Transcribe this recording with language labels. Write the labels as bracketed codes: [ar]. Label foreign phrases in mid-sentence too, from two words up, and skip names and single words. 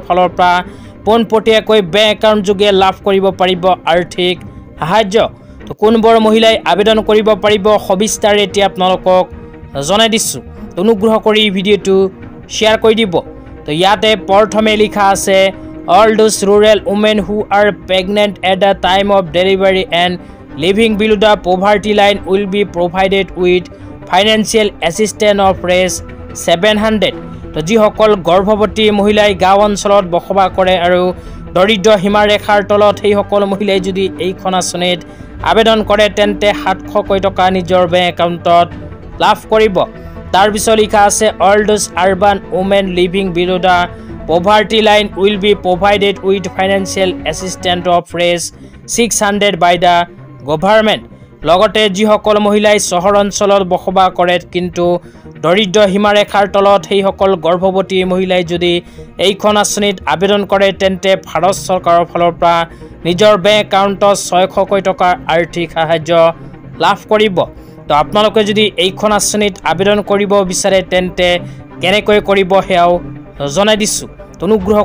[as] ফালৰ পৰা পোনপটীয়াকৈ [en] bank account [as] যোগে লাভ কৰিব পাৰিব আৰ্থিক সাহায্য তো কোনবোৰ মহিলাই আবেদন কৰিব পাৰিব সবিস্তাৰে এতিয়া আপোনালোকক জনাই দিছো অনুগ্ৰহ কৰি ভিডিঅ'টো শ্বেয়াৰ কৰি দিব তো ইয়াতে প্ৰথমে লিখা আছে [en] all those rural women who are pregnant at the time of delivery and living below the poverty line will be provided with financial assistance of Rs [as] 700 তো যিসকল গৰ্ভৱতী মহিলাই গাঁও অঞ্চলত বসবাস কৰে আৰু দৰিদ্ৰ সীমাৰেখাৰ তলত সেই সকল মহিলাই যদি এইখন আঁচনিত আবেদন কৰে তেন্তে 700 টকা নিজৰ [en] bank account [as] লাভ কৰিব তাৰ পিছত লিখা আছে [en] all those urban women living below the poverty line will be provided with financial assistance of Rs [as] 600 [en] by the government [as] লগতে যিসকল মহিলাই চহৰ অঞ্চলত বসবাস কৰে কিন্তু দৰিদ্ৰ সীমাৰেখাৰ তলত সেই সকল গৰ্ভৱতী মহিলাই যদি এইখন আঁচনিত আবেদন কৰে তেন্তে ভাৰত চৰকাৰৰ ফালৰ পৰা নিজৰ [en] bank account [as] 600 টকাৰ আৰ্থিক সাহায্য লাভ কৰিব তো আপোনালোকে যদি এইখন আঁচনিত আবেদন কৰিব বিচাৰে তেন্তে কেনেকৈ কৰিব হেয়াও জনাই দিছো অনুগ্ৰহ